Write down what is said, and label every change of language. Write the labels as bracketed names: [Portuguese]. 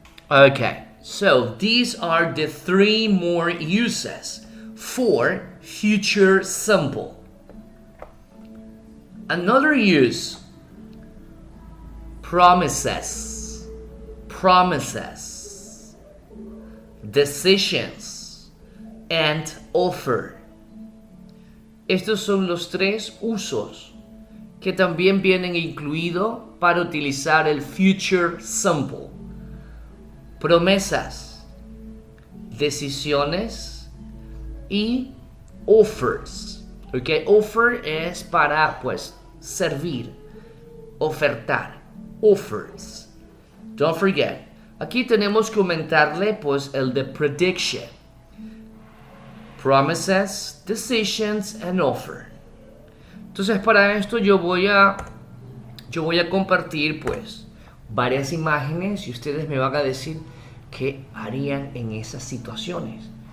[English] Okay, so these are the 3 more uses for future simple. Another use, promises, promises, decisions, and offer. [Spanish] Estos son los 3 usos que también vienen incluidos para utilizar el future simple. Promesas, decisiones y offers. Okay, offer es para pues servir, ofertar. Offers. [English] Don't forget. [Spanish] Aquí tenemos que aumentarle pues el de prediction. [English] Promises, decisions and offer. [Spanish] Entonces para esto yo voy a compartir pues varias imágenes y ustedes me van a decir qué harían en esas situaciones.